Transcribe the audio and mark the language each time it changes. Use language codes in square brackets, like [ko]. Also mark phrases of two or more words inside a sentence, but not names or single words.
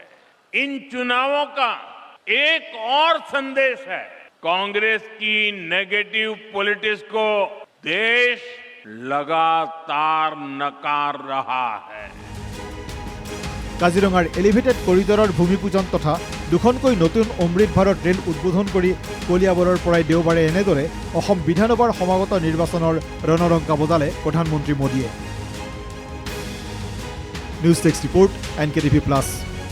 [hi] इन चुनावों का एक और संदेश है, कांग्रेस की [en] negative politics [hi] को देश लगातार नकार रहा है। [as] কাজিৰঙাৰ [en] elevated corridor's [as] ভূমিপূজন তথা দুখনকৈ নতুন অমৃত ভাৰত ৰেল উদ্বোধন কৰি কলিয়াবৰৰ পৰাই দেওবাৰে এনেদৰে অসম বিধানসভাৰ সমাগত নিৰ্বাচনৰ ৰণৰংকা বজালে প্ৰধানমন্ত্ৰী মোদীয়ে। [en] news text report NKTV+।